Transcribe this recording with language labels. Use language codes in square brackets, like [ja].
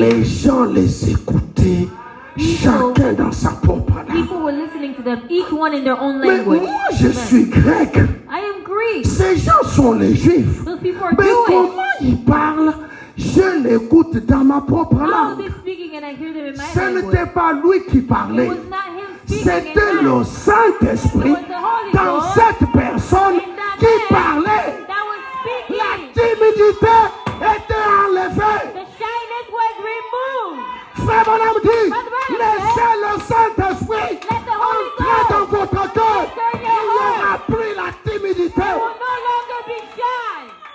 [fr] Les gens les écoutaient, chacun dans sa propre langue. [en] People were listening to them, each one in their own [fr] Mais [en] language. [fr] moi, je suis grec. [en] I am Greek. [fr] Ces gens sont les juifs. [en] Those people are [fr] Mais [en] Jewish. [fr] comment ils parlent? Je l'écoute dans ma propre [en] How are they [fr] langue. [en] speaking and I hear them in my [fr] Ce [en] language? [fr] n'était pas lui qui [en] It [fr] parlait. [en] was not him speaking [fr] C'était [en] in [fr] le [en] mine. [fr] Saint-Esprit dans cette personne qui parlait. [en] That was [fr] La [en] speaking. [fr] timidité était enlevée. [en] The shyness was removed. [fr] Frère Bonhomme dit, laissez le Saint-Esprit entrer dans votre cœur. Il y aura plus la timidité. [en] You will no longer be shy.